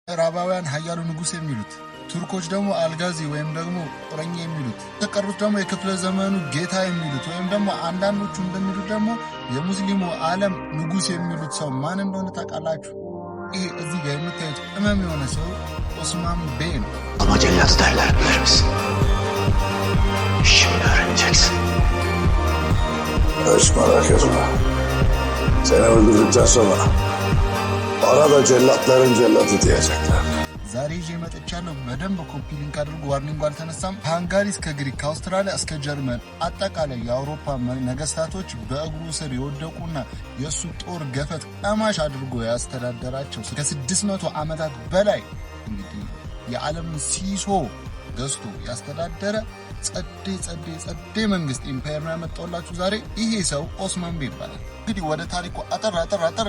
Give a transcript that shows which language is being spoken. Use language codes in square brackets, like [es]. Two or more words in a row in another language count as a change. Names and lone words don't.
[am] ምዕራባውያን ሀያሉ ንጉስ የሚሉት፣ ቱርኮች ደግሞ አልጋዚ ወይም ደግሞ ቁረኛ የሚሉት፣ የተቀሩት ደግሞ የክፍለ ዘመኑ ጌታ የሚሉት ወይም ደግሞ አንዳንዶቹ እንደሚሉት ደግሞ የሙስሊሙ ዓለም ንጉስ የሚሉት ሰው ማን እንደሆነ ታውቃላችሁ? ይሄ እዚህ ጋር የምታዩት ቅመም የሆነ ሰው ኦስማን ቤ ነው። [tr] Ama cellat derler bilir misin? Şimdi öğreneceksin. Hiç merak etme. Seni öldürdükten sonra bana da cellatların cellatı diyecekler. [am] ዛሬ ይዤ መጥቻለሁ። በደንብ [en] copy link [am] አድርጉ። ዋርኒንግ አልተነሳም። ከሃንጋሪ እስከ ግሪክ፣ ከአውስትራሊያ እስከ ጀርመን አጠቃላይ የአውሮፓ ነገስታቶች በእግሩ ስር የወደቁና የእሱ ጦር ገፈት ቀማሽ አድርጎ ያስተዳደራቸው ከ600 ዓመታት በላይ እንግዲህ የዓለምን ሲሶ ገዝቶ ያስተዳደረ ጸዴ መንግስት ኢምፓየር ነው ያመጣውላችሁ ዛሬ። ይሄ ሰው ኦስማን ቤ ይባላል። እንግዲህ ወደ ታሪኩ አጠር